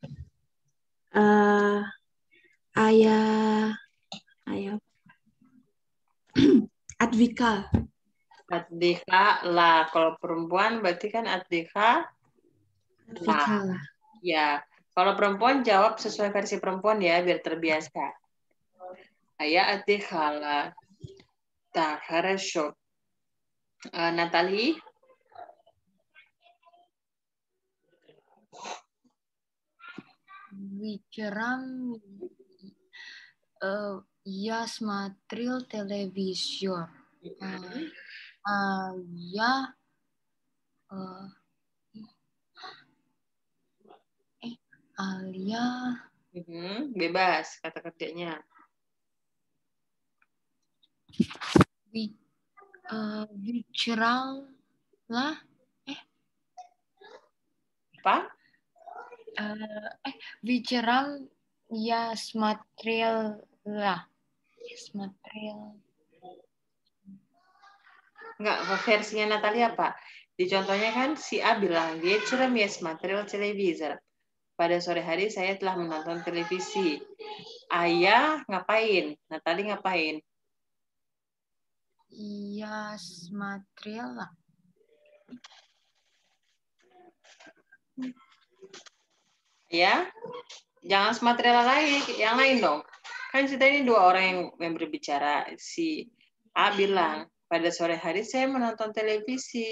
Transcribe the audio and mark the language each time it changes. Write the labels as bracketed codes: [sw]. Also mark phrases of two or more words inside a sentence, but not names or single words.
[id] Ayah Advika. Adhika lah. Kalau perempuan berarti kan Adhika Advika lah. lah. Ya, kalau perempuan jawab sesuai versi perempuan ya, biar terbiasa. Ayah Adhika lah. [ru] Так, хорошо. Натали? Вечером я смотрел телевизор. Я Alia [id] Bebas kata kerjanya. [ru] Вечером lah [id] Apa? [ru] Вечером я смотрел [id] Enggak, versinya Natalia apa? Di contohnya kan si A bilang, [ru] вечером я смотрел телевизор. [id] Pada sore hari saya telah menonton televisi. Ayah ngapain? Natali ngapain? [ru] Я смотрела. [id] Ya, jangan смотрела lagi, yang lain dong. Kan kita ini dua orang yang berbicara. Si A bilang, pada sore hari saya menonton televisi.